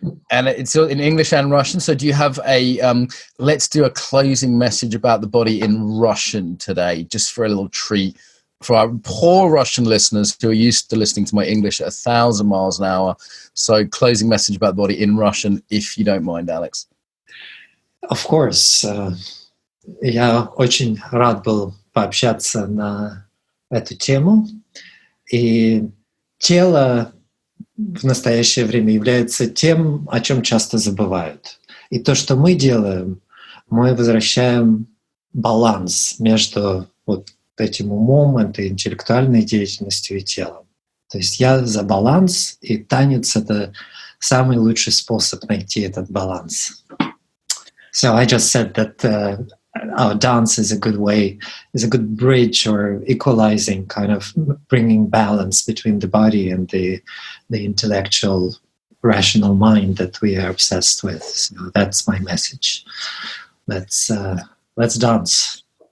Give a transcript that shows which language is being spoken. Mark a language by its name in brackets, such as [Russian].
[English] And it's in English and Russian. So do you have let's do a closing message about the body in Russian today, just for a little treat for our poor Russian listeners who are used to listening to my English at 1,000 miles an hour. So closing message about the body in Russian, if you don't mind, Alex. Of course. [Russian] Я очень рад был пообщаться на эту тему. И тело в настоящее время является тем, о чем часто забывают. И то, что мы делаем, мы возвращаем баланс между вот этим умом, этой интеллектуальной деятельностью и телом. То есть я за баланс, и танец — это самый лучший способ найти этот баланс. [English] So I just said that our dance is a good way, is a good bridge or equalizing, kind of bringing balance between the body and the intellectual, rational mind that we are obsessed with. So that's my message. Let's dance.